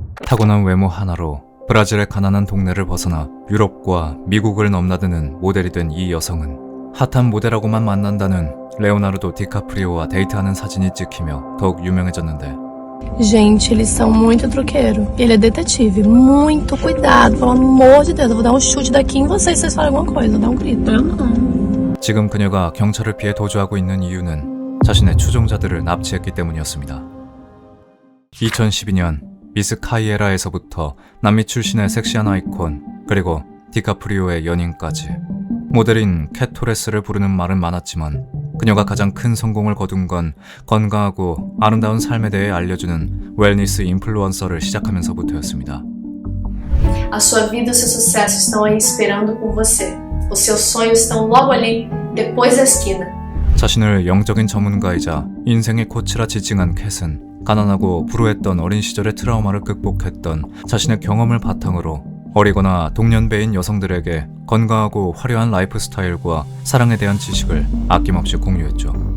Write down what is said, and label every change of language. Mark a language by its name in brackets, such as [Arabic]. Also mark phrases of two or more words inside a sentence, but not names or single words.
[Korean] 타고난 외모 하나로 브라질의 가난한 동네를 벗어나 유럽과 미국을 넘나드는 모델이 된 이 여성은 핫한 모델하고만 만난다는 레오나르도 디카프리오와 데이트하는 사진이 찍히며 더욱 유명해졌는데, [Portuguese] Gente, eles são muito truqueiro. Ele é detetive. Muito cuidado, pelo amor de Deus. Eu vou dar um chute daqui em vocês se vocês falarem alguma coisa. Vou dar um grito. Eu não. [Korean] 지금 그녀가 경찰을 피해 도주하고 있는 이유는 자신의 추종자들을 납치했기 때문이었습니다. 2012년 미스 카이에라에서부터 남미 출신의 섹시한 아이콘, 그리고 디카프리오의 연인까지 모델인 캣 토레스를 부르는 말은 많았지만 그녀가 가장 큰 성공을 거둔 건 건강하고 아름다운 삶에 대해 알려주는 웰니스 인플루언서를 시작하면서부터였습니다. [Portuguese] A sua vida e o seu sucesso estão aí esperando por você. Os seus sonhos estão logo ali, depois da esquina. [Korean] 자신을 영적인 전문가이자 인생의 코치라 지칭한 캣은 가난하고 불우했던 어린 시절의 트라우마를 극복했던 자신의 경험을 바탕으로 어리거나 동년배인 여성들에게 건강하고 화려한 라이프 스타일과 사랑에 대한 지식을 아낌없이 공유했죠.